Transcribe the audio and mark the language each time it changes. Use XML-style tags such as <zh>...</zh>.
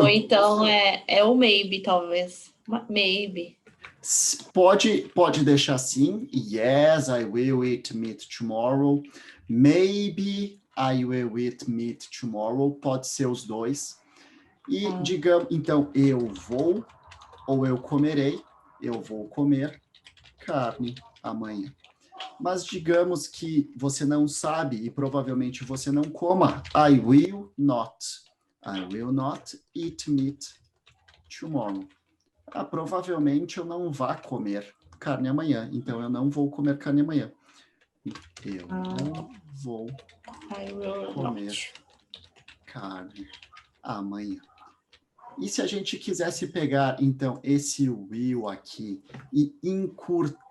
<pt>Ou então é o maybe, talvez.</pt> <en>Maybe.</en> <pt>Pode deixar assim.</pt> <en>Yes, I will eat meat tomorrow. Maybe I will eat meat tomorrow.</en> <pt>Pode ser os dois. E digamos, então, eu vou ou eu comerei. Eu vou comer carne amanhã. Mas digamos que você não sabe e provavelmente você não coma.</pt> <en>I will not eat meat tomorrow.</en> <pt>Provavelmente eu não vá comer carne amanhã, então eu não vou comer carne amanhã. Eu não vou comer carne amanhã. E se a gente quisesse pegar, então, esse will aqui e encurtar</pt>